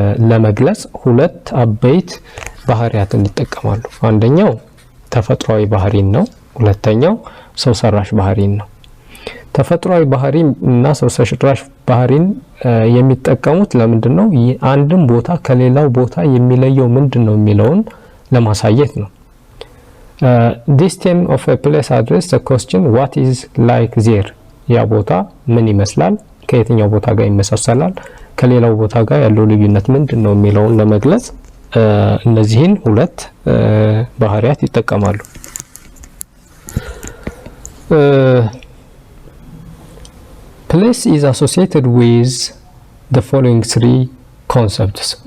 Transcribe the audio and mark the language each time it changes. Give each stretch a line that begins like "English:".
Amharic: ለመግለጽ ሁለት አበይት ባህሪያትን ይጠቀማሉ። አንደኛው ተፈጥሯዊ ባህሪን ነው፣ ሁለተኛው ሰው ሰራሽ ባህሪን ነው። ተፈጥሯዊ ባህሪ እና ሰው ሰራሽ ባህሪን የሚጠቀሙት ለምንድነው? አንድን ቦታ ከሌላው ቦታ የሚለየው ምንድነው የሚለውን ለማሳየት ነው።
English: This term of a place address the question what is like there?
Amharic: ያ ቦታ ምን ይመስላል? ከየትኛው ቦታ ጋር ይመሳሰላል? ከሌላው ቦታ ጋር ያለው ልዩነት ምንድነው የሚለውን ለመግለጽ እነዚህን ሁለት ባህሪያት ይጠቀማሉ።
English: Place is associated with the following three concepts.